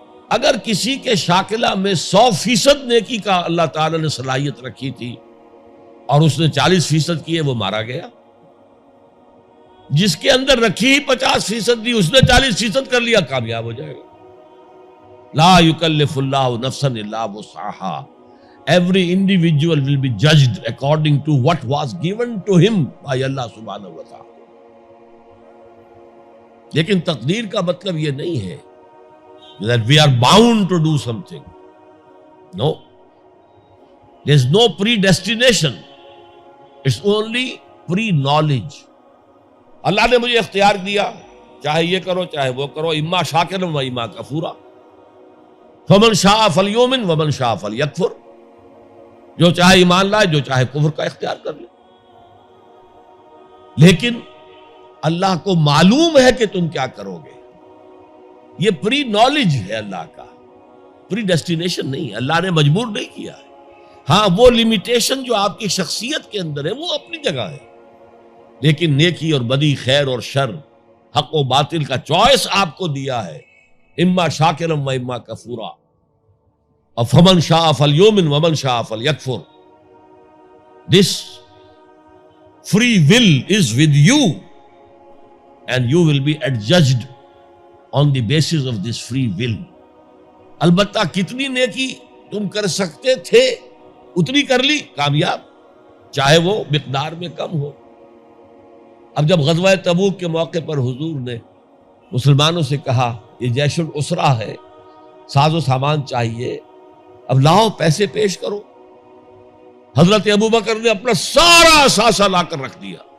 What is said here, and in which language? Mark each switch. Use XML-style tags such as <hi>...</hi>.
<ur>اگر کسی کے شاکلہ میں 100% نیکی کا اللہ تعالی نے صلاحیت رکھی تھی اور اس نے 40% کیے، وہ مارا گیا. جس کے اندر رکھی ہی 50% دی، اس نے 40% کر لیا، کامیاب ہو جائے گا.</ur> <ar>لا یکلف اللہ نفسا الا وسعها.</ar> <en>Every individual will be judged according to what was given to him by Allah subhanahu wa ta'ala.</en> <ur>لیکن تقدیر کا مطلب یہ نہیں ہے</ur> <en>that we are bound to do something. No. There is no predestination. It's only pre-knowledge.</en> <ur>اللہ نے مجھے اختیار دیا، چاہے یہ کرو چاہے وہ کرو،</ur> <ar>اما شاکرا و اما کفورا. فمن شاء فلیؤمن ومن شاء فلیکفر.</ar> <ur>جو چاہے ایمان لائے، جو چاہے کفر کا اختیار کر لے. لیکن اللہ کو معلوم ہے کہ تم کیا کرو گے. یہ پری نالج ہے اللہ کا، پری ڈیسٹینیشن نہیں. اللہ نے مجبور نہیں کیا ہے. ہاں وہ لمیٹیشن جو آپ کی شخصیت کے اندر ہے وہ اپنی جگہ ہے، لیکن نیکی اور بدی، خیر اور شر، حق و باطل کا چوائس آپ کو دیا ہے.</ur> <ar>اما شاکرا و اما کفورا. فمن شاء فلیؤمن ومن شاء فلیکفر.</ar> <en>This free will is with you and you will be adjudged on the basis of this free will.</en> <ur>البتہ کتنی نیکی تم کر سکتے تھے اتنی کر لی، کامیاب، چاہے وہ مقدار میں کم ہو. اب جب غزوہ تبوک کے موقع پر حضور نے مسلمانوں سے کہا یہ جیش العسرہ ہے، ساز و سامان چاہیے، اب لاؤ پیسے پیش کرو، حضرت ابوبکر نے اپنا سارا اثاثہ لا کر رکھ دیا.</ur>